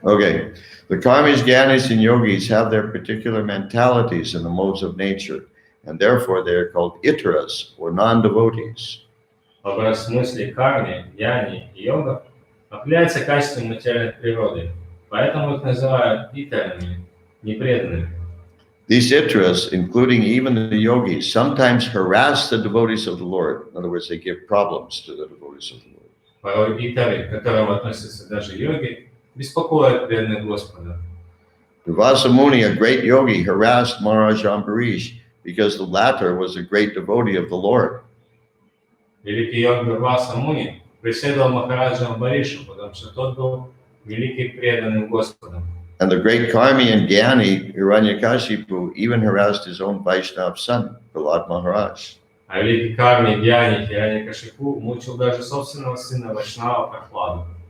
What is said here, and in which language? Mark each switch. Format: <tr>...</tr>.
<en>Okay, the karmis, gyanis, and yogis have their particular mentalities in the modes of nature, and therefore they are called itaras, or non-devotees.</en> <ru>Образ мысли карми, гьяни и йога определяется качеством материальной природы, поэтому их называют итарами, непреданными.</ru> <en>These itaras, including even the yogis, sometimes harass the devotees of the Lord. In other words, they give problems to the devotees of the Lord.</en> <ru>Порой итары, к которым относятся даже йоги, беспокоят преданных Господа.</ru> <en>Durvasa Muni, a great yogi, harassed Maharaj Ambarish because the latter was a great devotee of the Lord.</en> <ru>Великий йог Дурваса Муни преследовал Махараджа Амбаришу, потому что тот был великий преданным Господом.</ru> <en>And the great Karmi and Gyani, Hiranyakashipu, even harassed his own Vaishnav son, Prahlad Maharaj.</en> <ru>А великий карми, гьяни, Хираньякашипу мучил даже собственного сына Вайшнава Прахладу.</ru>